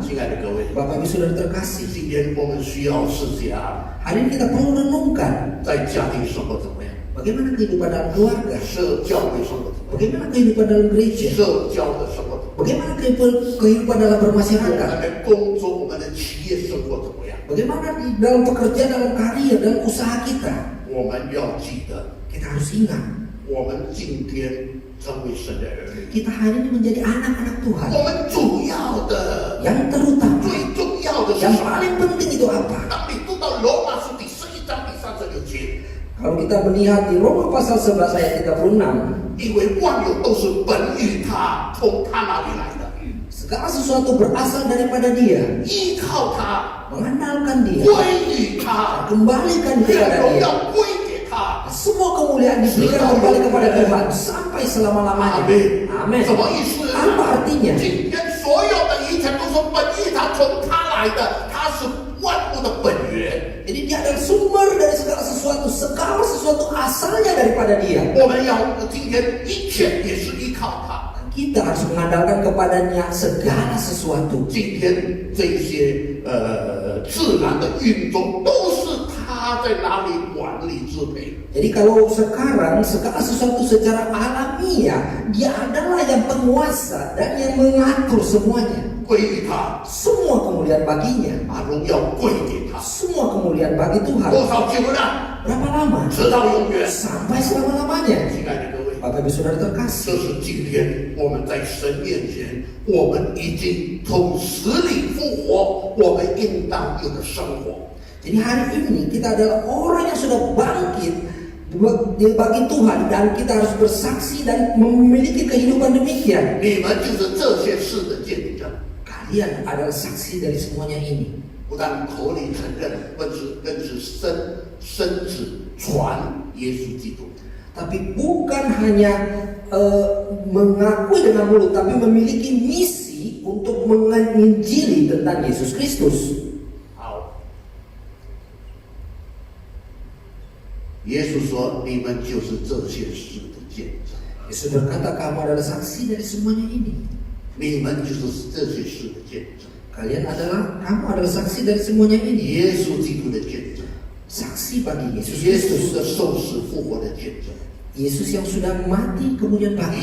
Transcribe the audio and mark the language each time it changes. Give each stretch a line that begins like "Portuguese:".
Chinese: 亲爱的各位，
Indonesian: Bapak Ibu Saudara terkasih,
Chinese: 今天我们需要试想，
Indonesian: hari ini kita perlu renungkan
Chinese: 在家庭生活怎么样？
Indonesian: bagaimana kehidupan dalam keluarga,
Chinese: 社教会生活怎么样？
Indonesian: bagaimana kehidupan dalam gereja,
Chinese: 社交的生活怎么样？
Indonesian: bagaimana kehidupan dalam
Chinese: 我
Indonesian: bermasyarakat,
Chinese: 们的工作，我们的企业生活怎么样？
Indonesian: bagaimana di dalam pekerjaan, dalam karir, dalam usaha kita.
Chinese: 我们要记得，
Indonesian: Kita harus ingat,
Chinese: 我们今天成为神的儿女，
Indonesian: kita hari ini menjadi anak-anak Tuhan.
Chinese: 我们主要的、
Indonesian: Yang terutama,
Chinese: 最重要的是
Indonesian: yang
Chinese: 什么？
Indonesian: paling penting itu apa?
Chinese: 当你读到罗马书第11章第36节，
Indonesian: Kalau kita melihat di Roma pasal 11 ayat 36,
Chinese: 因为万有都是本于他，从他那里来的，
Indonesian: segala sesuatu berasal daripada Dia,
Chinese: 依靠他，
Indonesian: mengandalkan Dia,
Chinese: 归于他，
Indonesian: kembalikan
Chinese: 愿
Indonesian: kepada
Chinese: 荣
Indonesian: Dia.
Chinese: 耀归给他。
Indonesian: Semua kemuliaan diberikan kembali kepada Tuhan sampai selama-lamanya.
Chinese: 阿门。
Indonesian: Amin.
Chinese: 什么意思？
Indonesian: Apa artinya?
Chinese: 今天所有的一切都是本于他，从他来的，他是万物的本源。
Indonesian: Jadi Dia adalah sumber dari segala sesuatu asalnya daripada Dia.
Chinese: 我们要今天一切也是依靠他。
Indonesian: Kita harus mengandalkan kepadanya segala sesuatu.
Chinese: 今天这些自然的运动都是他在哪里管理支配。
Indonesian: Jadi kalau sekarang segala sesuatu secara alamiah, Dia adalah yang penguasa dan yang mengatur semuanya.
Chinese: 归于他，
Indonesian: Semua kemuliaan baginya,
Chinese: 把荣耀归给他。
Indonesian: semua kemuliaan bagi Tuhan.
Chinese: 多少久呢？
Indonesian: Berapa lama?
Chinese: 直到永远。
Indonesian: Sampai selama-lamanya.
Chinese: 亲爱的各位，
Indonesian: Bapak Ibu Saudara terkasih,
Chinese: 这是今天我们在神面前，我们已经从死里复活，我们应当有的生活。
Indonesian: jadi hari ini kita adalah orang yang sudah bangkit bagi Tuhan, dan kita harus bersaksi dan memiliki kehidupan demikian.
Chinese: 你们就是这些事的见证，
Indonesian: Kalian adalah saksi dari semuanya ini.
Chinese: 不但口里承认，更是身子传耶稣基督。
Indonesian: Tapi bukan hanya mengakui dengan mulut, tapi memiliki misi untuk menginjili tentang Yesus Kristus.
Chinese: 好，耶稣说：“你们就是这些事的见证，
Indonesian: Yesus berkata, kamu adalah saksi dari semuanya ini.
Chinese: 你们就是这些事的见证。
Indonesian: Kamu adalah saksi dari semuanya ini.
Chinese: 耶稣基督的见证，
Indonesian: Saksi bagi Yesus
Chinese: 耶
Indonesian: Kristus.
Chinese: 稣的受死复活的见证，
Indonesian: Yesus yang sudah mati kemudian bangkit,